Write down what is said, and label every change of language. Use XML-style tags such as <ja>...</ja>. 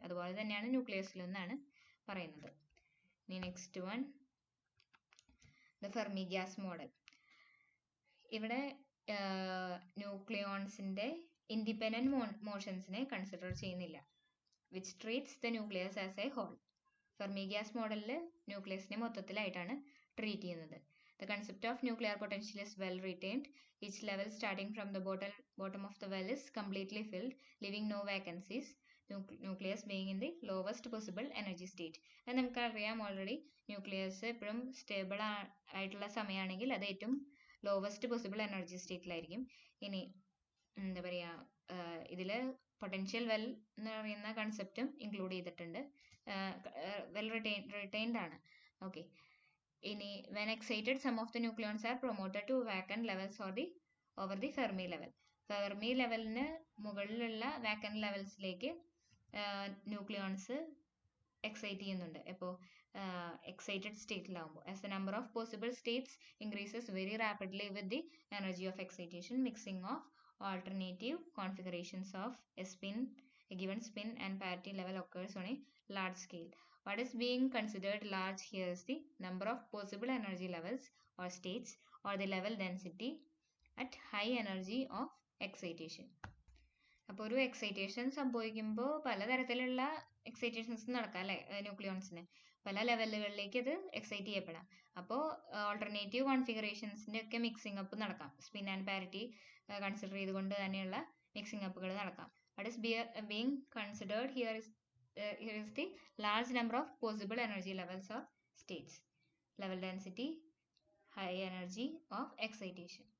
<ml>അതുപോലെ തന്നെയാണ് ന്യൂക്ലിയസിലെന്നാണ് പറയുന്നത്. ഇനി</ml> <en>Next one, the Fermi gas model.</en> <ml>ഇവിടെ ന്യൂക്ലിയോൺസിന്റെ ഇൻഡിപെൻഡന്റ് മോഷൻസിനെ കൺസിഡർ ചെയ്യുന്നില്ല,</ml> <en>Which treats the nucleus as a whole.</en> <ml>Fermi gas മോഡലിൽ ന്യൂക്ലിയസിനെ മൊത്തത്തിലായിട്ടാണ് ട്രീറ്റ് ചെയ്യുന്നത്.</ml> <en>The concept of nuclear potential is well retained. Each level starting from the bottom of the well is completely filled, leaving no vacancies. Nucleus being in the lowest possible energy state.</en> <ml>അത് നമുക്കറിയാം already, nucleus എപ്പോഴും stable ആയിട്ടുള്ള സമയമാണെങ്കിൽ അത് ഏറ്റവും lowest possible energy സ്റ്റേറ്റിലായിരിക്കും. ഇനി എന്താ പറയുക, ഇതിൽ പൊട്ടൻഷ്യൽ വെൽ എന്ന് പറയുന്ന കൺസെപ്റ്റും ഇൻക്ലൂഡ് ചെയ്തിട്ടുണ്ട്. വെൽ റിറ്റൈൻഡ് ആണ്.</ml> <en>okay,</en> <ml>ഇനി</ml> <en>when excited some of the nucleons are promoted to vacant levels over the Fermi level.</en> <ml>Fermi ലെവലിന് മുകളിലുള്ള വാക്കന്റ് ലെവൽസിലേക്ക് ന്യൂക്ലിയോൺസ് എക്സൈറ്റ് ചെയ്യുന്നുണ്ട്. ഇപ്പോൾ excited സ്റ്റേറ്റിലാവുമ്പോൾ</ml> <en>as the number of possible states increases very rapidly with the energy of excitation, mixing of alternative configurations of a given spin and parity level occurs on a large scale. What is being considered large here is the number of possible energy levels or states or the level density at high energy of excitation.</en> <ml>അപ്പോൾ ഒരു excitation സംഭവിക്കുമ്പോൾ പലതരത്തിലുള്ള എക്സൈറ്റേഷൻസ് നടക്കാം അല്ലേ ന്യൂക്ലിയോൺസിന്, പല ലെവലുകളിലേക്ക് അത് excite ചെയ്യപ്പെടാം. അപ്പോൾ alternative കോൺഫിഗറേഷൻസിൻ്റെ ഒക്കെ മിക്സിംഗ് അപ്പ് നടക്കാം. സ്പിൻ ആൻഡ് പാരിറ്റി കൺസിഡർ ചെയ്തുകൊണ്ട് തന്നെയുള്ള മിക്സിംഗ് അപ്പുകൾ നടക്കാം.</ml> <en>What is being considered here is the large number of possible energy levels or states, level density, high energy of excitation.</en>